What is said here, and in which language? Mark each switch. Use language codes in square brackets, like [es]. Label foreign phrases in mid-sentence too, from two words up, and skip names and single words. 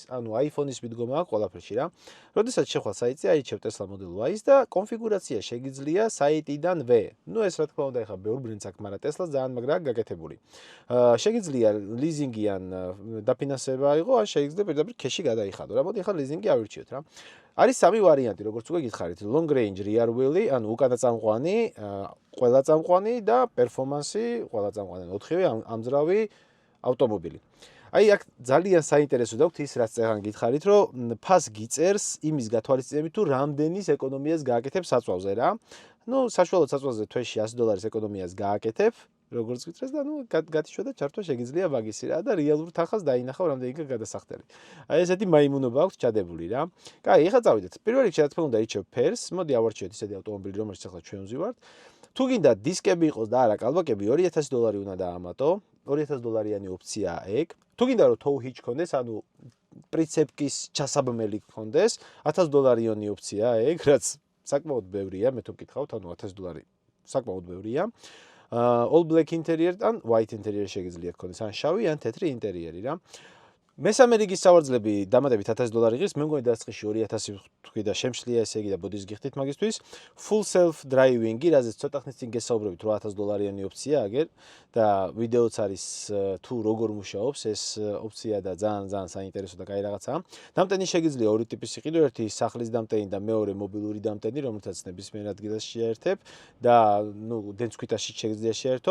[ka] ანუ iPhone-ის მიდგომა აქვს ყველაფერში რა. როდესაც შეხვალ საიტზე, აირჩევ Tesla Model Y-ს და კონფიგურაცია შეგიძლია საიტიდანვე. ნუ ეს რა თქმა უნდა ახლა ბევრ ბრენდს აქვს, მაგრამ Tesla-ს ძალიან მაგრაა გაკეთებული. შეგიძლია ლიზინგი ან დაფინანსება აიღო, ან შეგიძლია პირდაპირ ქეში გადაიხადო. რა მოდი ახლა ლიზინგი ავირჩიოთ რა. არის სამი ვარიანტი, როგორც უკვე გითხარით, [en] long range rear wheel, [ka] ანუ უკანაწამყვანი, ყველაწამყვანი და performance, ყველაწამყვანი, 4-ვე ამძრავი ავტომობილი. აი აქ ძალიან საინტერესო დაგვთ ის რაც წეგან გითხარით, რომ ფას გიწერს იმის გათვალისწინებით თუ რამდენის ეკონომიას გააკეთებ საწვავზე რა. ნუ საშუალოდ საწვავზე თვეში $100 ეკონომიას გააკეთებ, როგორც გითხრეს და ნუ გათიშვა და ჩართვა შეგიძლია მაგისი რა და რეალურ თანხას დაინახავ რამდენი იქნება გადასახდელი. აი ესეთი მაიმუნობა აქვს ჩადებული რა. კაი, ეხლა წავიდეთ. პირველ რიგში რა თქმა უნდა ირჩევ ფერს. მოდი ავარჩიოთ ისეთი ავტომობილი, რომელშიც ახლა ჩვენ ვზივართ. თუ გინდა დისკები იყოს და არა კალბაკები, $2000 უნდა დაამატო. $2000-იანი ოფციაა ეგ. თუ გინდა რომ [en] tow hitch [ka] კონდეს, ანუ პრიცეპკის ჩასაბმელი კონდეს, $1000-იანი ოფციაა ეგ, რაც საკმაოდ ბევრია, მე თუ მკითხავთ, ანუ $1000 საკმაოდ ბევრია. [en] All black interior [ka] ან [en] white interior [ka] შეგიძლია გქონდეს, ან შავი, ან თეთრი ინტერიერი რა. მესამე რიგის სავარძლები დამატებით $1000 ღირს, მე მგონი დასაწყისში 2000 თქვი და შემშლია ესე იგი და ბოდის გიხდით მაგისთვის. [en] Full self driving-ი, [ka] რაზეც ცოტა ხნის წინ გესაუბრებით, $8000-იანი ოფცია აგერ და ვიდეოც არის თუ როგორ მუშაობს ეს ოფცია და ძალიან საინტერესო და კაი რაღაცაა. დამტენი შეგიძლია ორი ტიპის იყიდო, ერთი სახლის დამტენი და მეორე მობილური დამტენი, რომელთაც ნებისმიერ ადგილას შეერთებ და ნუ დენცქვითაში შეგიძლია შეერთო.